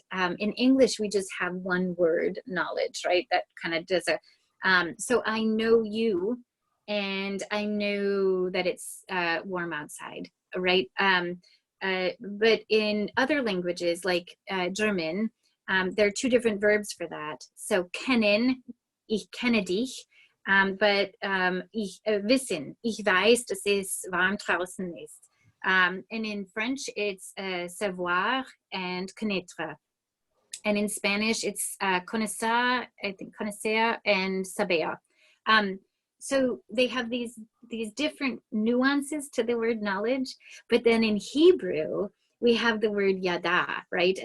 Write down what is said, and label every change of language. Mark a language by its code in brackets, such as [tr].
[en] In English, we just have one word, knowledge, right? That kind of does so I know you, and I know that it's warm outside, right? But in other languages, like German, there are two different verbs for that. [de] So kennen, ich kenne dich, [en] but [de] ich wissen, ich weiß, dass es warm draußen ist. [en] And in French, it's savoir and connaître. And in Spanish, it's conocer, I think conocer and saber. So they have these different nuances to the word knowledge, but then in Hebrew, we have the word yada, right?